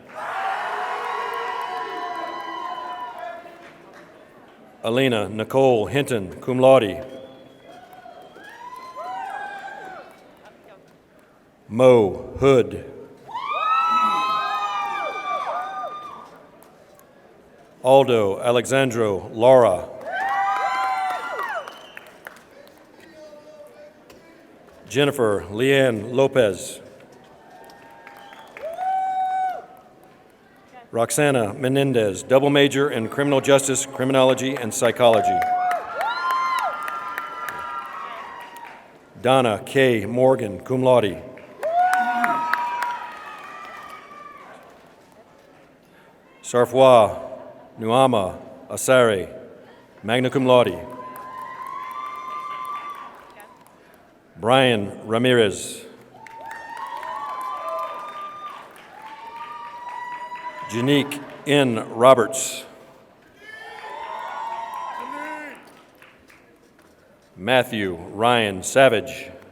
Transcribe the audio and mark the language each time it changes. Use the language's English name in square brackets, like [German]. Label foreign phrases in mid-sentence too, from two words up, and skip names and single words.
[English] Alina Nicole Hinton, [Latin] cum laude. [English] Mo Hood. Aldo Alexandro Lara. Jennifer Leanne Lopez. Roxana Menendez, double major in criminal justice, criminology, and psychology. Donna K. Morgan, [Latin] cum laude. [English] Sarfwa Nuama Asare, [Latin] magna cum laude. [English] Brian Ramirez. Janique N. Roberts. Matthew Ryan Savage.